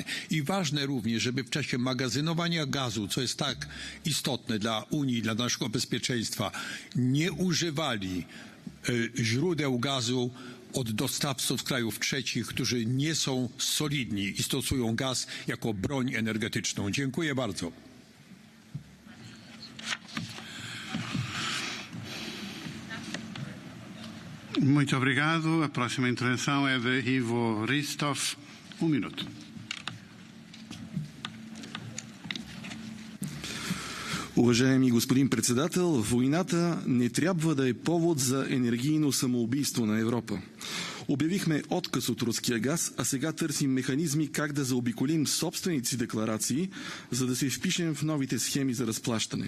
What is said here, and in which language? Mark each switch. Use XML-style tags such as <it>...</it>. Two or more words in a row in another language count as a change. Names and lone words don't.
<pl>I ważne również, żeby w czasie magazynowania gazu, co jest tak istotne dla Unii, dla naszego bezpieczeństwa, nie używali źródeł gazu od dostawców z krajów trzecich, którzy nie są solidni i stosują gaz jako broń energetyczną. Dziękuję bardzo.</pl> <pt>Muito obrigado. A próxima intervenção é de Ivo Ristov. Minuto.</pt> <bg>Уважаеми господин председател, войната не трябва да е повод за енергийно самоубийство на Европа. Обявихме отказ от руския газ, а сега търсим механизми как да заобиколим собствените си декларации, за да се впишем в новите схеми за разплащане.</bg>